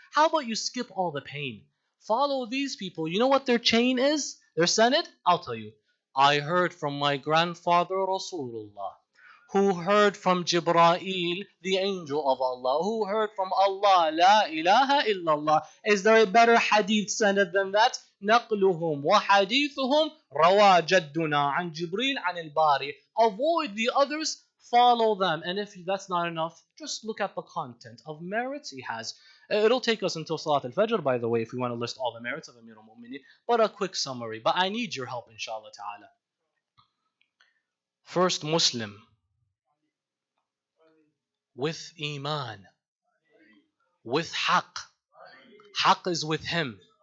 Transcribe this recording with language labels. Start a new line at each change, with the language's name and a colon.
English: How about you skip all the pain? Follow these people. You know what their chain is? Their sanad? I'll tell you. I heard from my grandfather Rasulullah, who heard from Jibreel, the angel of Allah, who heard from Allah, La ilaha illallah. Is there a better hadith sanad than that?
Arabic: نقلهم وحديثهم روى جدنا عن جبريل عن الباري.
English: Avoid the others, follow them. And if that's not enough, just look at the content of merits he has. It'll take us until Salat al-Fajr, by the way, if we want to list all the merits of Amir al-Mu'mineen, but a quick summary. But I need your help, inshallah ta'ala. First Muslim with Iman, with Haqq. Haqq is with him.